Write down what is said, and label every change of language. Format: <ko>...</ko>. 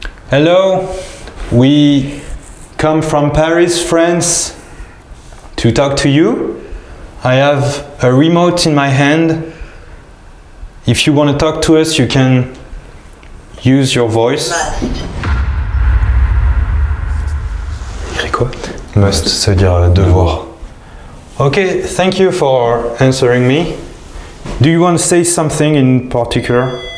<en>Hello, we come from Paris, France, to talk to you. I have a remote in my hand. If you want to talk to us, you can use your voice.</en> <fr>Écrit quoi? Must, ça veut dire devoir.</fr> <en>Okay, thank you for answering me. Do you want to say something in particular?</en>